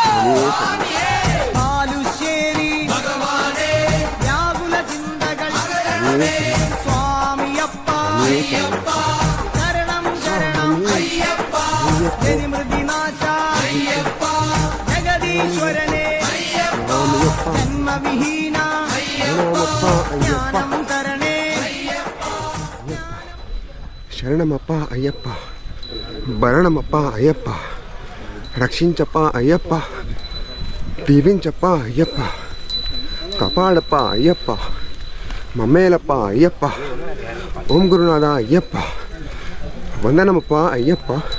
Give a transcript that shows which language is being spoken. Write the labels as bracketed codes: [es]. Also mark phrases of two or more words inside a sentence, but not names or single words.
[ml] ബാലുശ്ശേരി വ്യാകുല ചിന്തകൾ സ്വാമിയപ്പ ശരണം ശരണം ജനിമൃതിനാശ ജഗദീശ്വരനെ ജന്മവിഹീന ജ്ഞാനം തരണേ [te] శరణమప్ప అయ్యప్ప భరణమప్ప అయ్యప్ప రక్షించప్ప అయ్యప్ప దీవించప్ప అయ్యప్ప కాపాడప్ప అయ్యప్ప మమ్మేలప్ప అయ్యప్ప ఓం గురునాథ అయ్యప్ప వందనమప్ప అయ్యప్ప